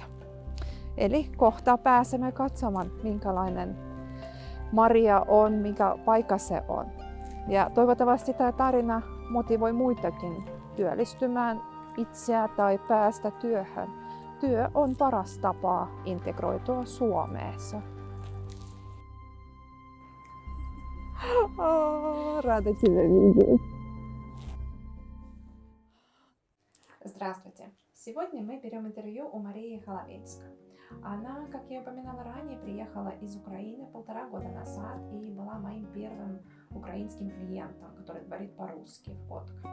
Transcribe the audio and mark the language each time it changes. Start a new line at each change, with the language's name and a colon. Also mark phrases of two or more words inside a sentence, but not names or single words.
Finnish: Eli kohta pääsemme katsomaan, minkälainen Maria on, minkä paikka se on. Ja toivottavasti tämä tarina motivoi muitakin työllistymään itseä tai päästä työhön. Työ on paras tapa integroitua Suomessa.
Russian: Рада тебя видеть. Здравствуйте! Сегодня мы берем интервью у Марии Холовецка. Она, как я упоминала ранее, приехала из Украины 1,5 года назад и была моим первым украинским клиентом, который говорит по-русски в Котках.